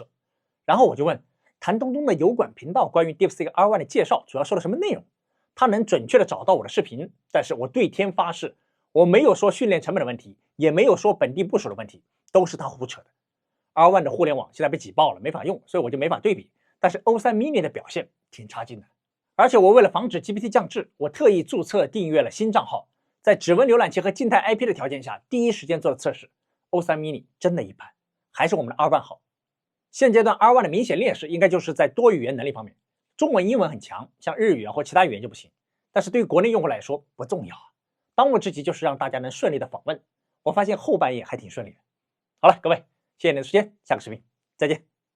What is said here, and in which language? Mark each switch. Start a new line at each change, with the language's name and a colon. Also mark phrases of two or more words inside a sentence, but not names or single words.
Chinese: 然后我就问谭东东的油管频道关于 DeepSeek R1 的介绍主要说了什么内容，他能准确的找到我的视频，但是我对天发誓，我没有说训练成本的问题，也没有说本地部署的问题，都是他胡扯的。R1 的互联网现在被挤爆了，没法用，所以我就没法对比。但是 O3 mini 的表现挺差劲的，而且我为了防止 GPT 降智，我特意注册订阅了新账号，在指纹浏览器和静态 IP 的条件下，第一时间做了测试。O3 mini 真的一般，还是我们的 R1 好。现阶段 R1 的明显劣势应该就是在多语言能力方面，中文、英文很强，像日语或其他语言就不行。但是对于国内用户来说不重要啊，当务之急就是让大家能顺利的访问。我发现后半夜还挺顺利的。好了，各位，谢谢你的时间，下个视频再见。